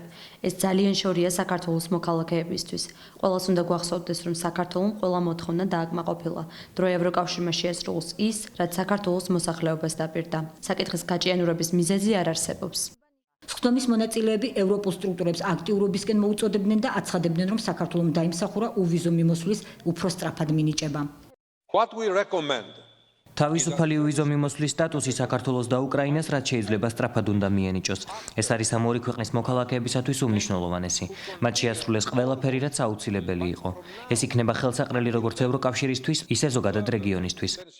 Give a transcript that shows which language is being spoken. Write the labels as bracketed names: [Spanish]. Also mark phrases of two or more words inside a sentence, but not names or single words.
[Georgian] ეს ძალიან შორია საქართველოს მოქალაქეებისთვის. ყველას უნდა გვახსოვდეს, რომ საქართველოს ყველა მოთხოვნა დააკმაყოფილა. დრო ევროკავშირმა შეასრულოს ის, რაც საქართველოს მოსახლეობას დაპირდა. საკითხის გაჭიანურების მიზეზი არ არსებობს. სხდომის მონაწილეები ევროპულ სტრუქტურებს აქტიურობისკენ მოუწოდებდნენ და აცხადებდნენ, რომ საქართველოს დაიმსახურა უვიზო მიმოსვლის უფრო სწრაფად მინიჭება. [English] What we recommend [Georgian] თავისუფალი უვიზო მიმოსვლის სტატუსი საქართველოს და უკრაინას რაც შეიძლება სწრაფად უნდა მიენიჭოს. ეს არის ამ ორი ქვეყნის მოქალაქეებისათვის უმნიშვნელოვანესი. მათ შეასრულეს ყველაფერი, რაც აუცილებელი იყო. ეს იქნება ხელსაყრელი როგორც ევროკავშირისთვის, ისე ზოგადად რეგიონისთვის.